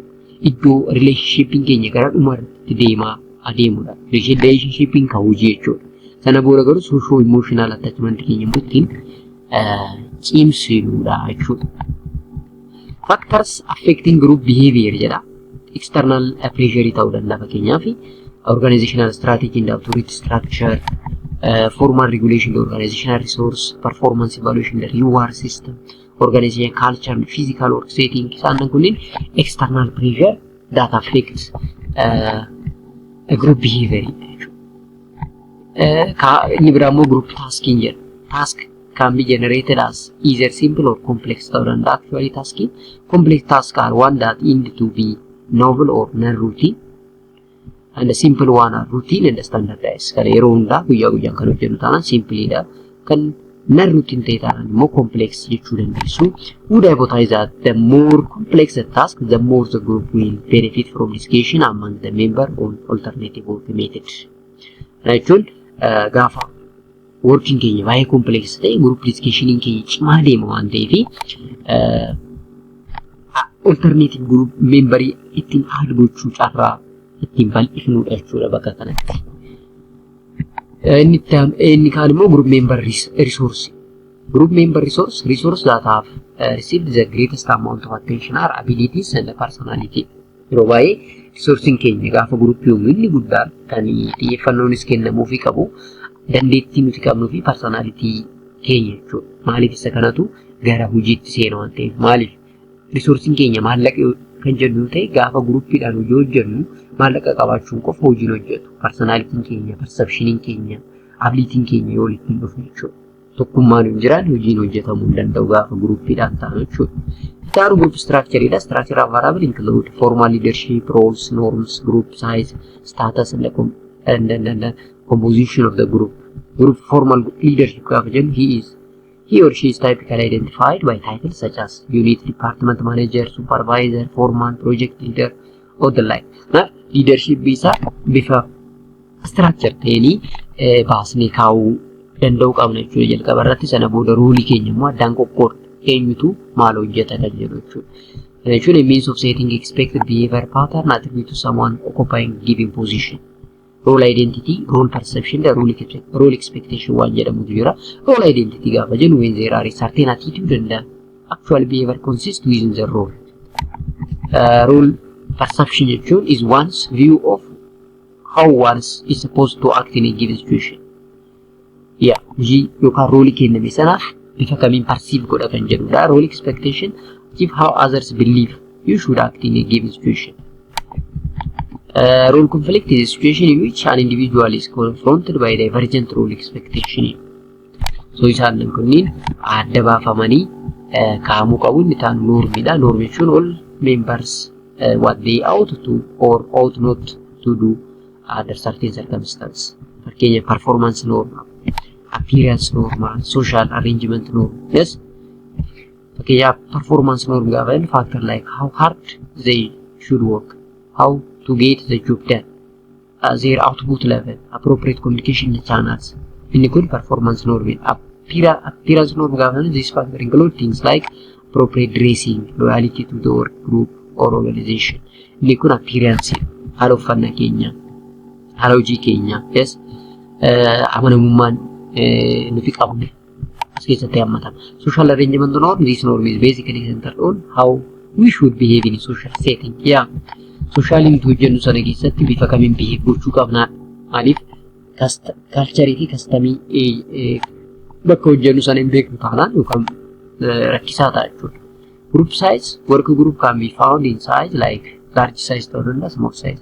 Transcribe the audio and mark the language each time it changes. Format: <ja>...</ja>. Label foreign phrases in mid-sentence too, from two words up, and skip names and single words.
<om>Iddoo relationshipin keenya gara dhumarratti deemaa adeemudha. Relationshipin kan hojii jechuudha. Sana booda garuu</om> <en>social emotional attachment</en> <om>keenya ittiin cimsinuudha jechuudha.</om> <en>Factors affecting group behavior jedha. External pressure</en> <om>ta'uu danda'a fakkeenyaaf</om> <en>organizational strategy and authority structure, formal regulation, organizational resource, performance evaluation, the reward system, organization culture and physical work setting.</en> <om>Isaan kunniin</om> <en>external pressure that affects a group behavior.</en> <om>Inni biraa immoo</om> <en>group tasking</en> <om>jedha.</om> <en>Task can be generated as either simple or complex</en> <om>ta'uu danda'a.</om> <en>Actually tasking complex tasks are one that need to be novel or non-routine, and the simple one are routine and standardized.</en> <om>Kan yeroo hundaa guyyaa guyyaan kan hojjennu taanaan simple dha. Kan non-routine ta'e ta'an immoo complex jechuu dandeessu.</om> <en>Would hypothesize that the more complex the task, the more the group will benefit from discussion among the member on alternative work method.</en> <om>Jechuun gaafa working keenya baay'ee complex ta'e</om> <en>group discussion</en> <om>keenya cimaa deema waan ta'eef</om> <en>alternative group member</en> <om>ittiin add gochuu carraa ittiin bal'ifnuudha jechuudha bakka kanatti. Inni kaan immoo</om> <en>group member resource. Group member resource that have received the greatest amount of attention are abilities and personality.</en> <om>Yeroo baay'ee resourcing keenya gaafa group inni guddaan kan xiyyeeffannoonis kennamuufii qabu dandeettii nuti qabnuu fi personality keenya jechuudha. Maaliif isa kanatu gara hojiitti seena waan ta'eef maaliif resourcing keenya maallaqa kan jennu ta'e gaafa groupiidhaan hojii hojjennu maallaqa qabaachuun qofa hojiin hojjetu. Personality keenya, perception keenya, ability keenya yoo walitti dhufu jechuudha. Tokkummaan hin jiraan hojiin hojjetamuu hin danda'u gaafa groupiidhaan ta'an jechuudha.</om> <en>Itti group structure is structure of variable include formal leadership, roles, norms, group size, status, and the composition of the group. Group formal leadership</en> <om>gaafa jennu</om> <en>he or she is typically identified by titles such as unit, department manager, supervisor, foreman, project leader, or the like.</en> <om>Now, leadership bisa bifa structure ta'anii baasnee kaa'uu danda'u qabna jechuudha. Jalqaba irratti sana booda roolii keenya immoo addaan qoqqoodna. Eenyutu maal hojjeta kan jedhu jechuudha.</om> <en>Jechuun a means of setting expected behavior pattern attribute to someone occupying given position. Role identity, role perception, the role expectation</en> <om>waan jedhamutu jira.</om> <en>Role identity gaafa jennu when there are certain attitude and actual behavior consist within the role. Role perception jechuun is one's view of how one is supposed to act in a given situation. Yeah,</en> <om>hojii yookaan roolii kenname sanaaf bifa kamiin perceive godha kan jedhudha.</om> <en>Role expectation give how others believe you should act in a given situation. Role conflict is a situation in which an individual is confronted by divergent role expectation.</en> <om>So isaan kunniin adda baafamanii kaa'amuu qabu. Inni taan normidha.</om> <en>Norm jechuun all members what they ought to or ought not to do under certain circumstances. Fakkeenya performance norm, appearance norm, social arrangement norm. Yes. Fakkeenya performance norm</en> <om>gaafa jennu</om> <en>factor like how hard they should work, how to get the job done, their output level, appropriate communication channels.</en> <om>Inni kun</om> <en>performance norm. Appearance norm</en> <om>gaafa jennu</om> <en>this factor include things like appropriate dressing, loyalty to the work group or organization.</en> <om>Inni kun appearance, haala uffannaa keenya, haala hojii keenya, yes, amanamummaan nuti qabne as keessatti hammatama.</om> <en>Social arrangement norm, this norm is basically centered on how we should behave in a social setting.</en> <om>Yeah, socially nuti hojjennu sana keessatti bifa kamiin behave gochuu qabna. Maaliif culture fi customii bakka hojjennu sana hin beeknu taanaan yookaan rakkisaa ta'a jechuudha.</om> <en>Group size, work group can be found in size like large size or small size.</en>